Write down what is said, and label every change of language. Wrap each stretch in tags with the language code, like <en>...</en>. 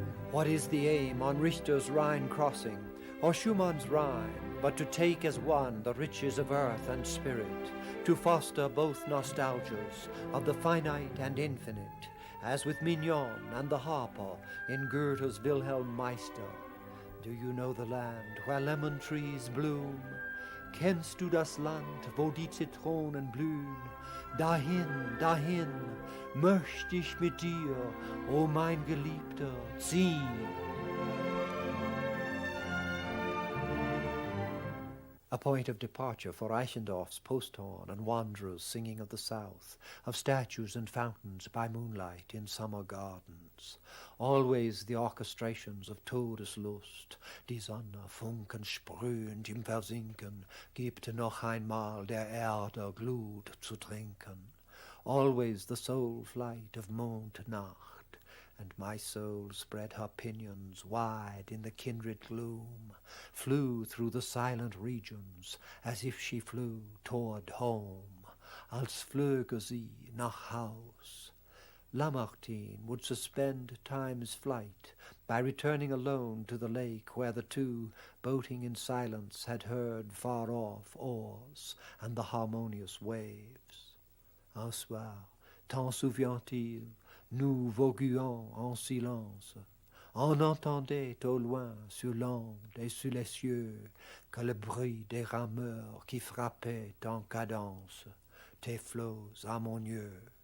<en>What is the aim on Richter's Rhine crossing, or Schumann's Rhine, but to take as one the riches of earth and spirit, to foster both nostalgias of the finite and infinite, as with Mignon and the harper in Goethe's Wilhelm Meister. Do you know the land where lemon trees bloom?</en> <de>Kennst du das Land, wo die Zitronen blühen? Dahin, dahin, möcht ich mit dir, o mein Geliebter, ziehen.</de> <en>a point of departure for Eichendorff's post-horn and wanderers singing of the south, of statues and fountains by moonlight in summer gardens. Always the orchestrations of</en> <de>Todeslust, die Sonne funken sprühend im Versinken, gibt noch einmal der Erde Glut zu trinken.</de> <en>Always the soul flight of Mondnacht, and my soul spread her pinions wide in the kindred gloom, flew through the silent regions as if she flew toward home,</en> <de>als flöge sie nach Haus.</de> <en>Lamartine would suspend time's flight by returning alone to the lake where the two, boating in silence, had heard far off oars and the harmonious waves.</en> <fr>Un soir, t'en souvient-il, nous voguions en silence. On entendait au loin sur l'onde et sur les cieux que le bruit des rameurs qui frappaient en cadence tes flots harmonieux.</fr>